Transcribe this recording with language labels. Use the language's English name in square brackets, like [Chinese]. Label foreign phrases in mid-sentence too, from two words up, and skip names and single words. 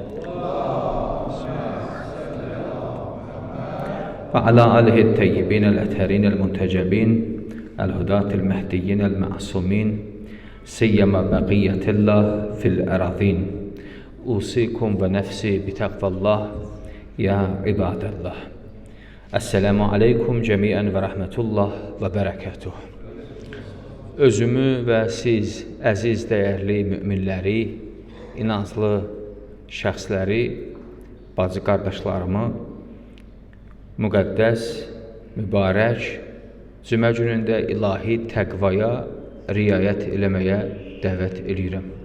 [Arabic] وعلى آله الطيبين الأطهرين المنتجبين الهداة المهديين المعصومين سيما بقية الله في الأراضين أوصيكم ونفسي بتقوى الله يا عباد الله السلام عليكم جميعا ورحمة الله وبركاته. [Azerbaijani] Özümü və siz, əziz, dəyərli müminləri, inanclı şəxsləri, bacı qardaşlarımı müqəddəs, mübarək cümə günündə ilahi təqvaya riayət eləməyə dəvət edirəm.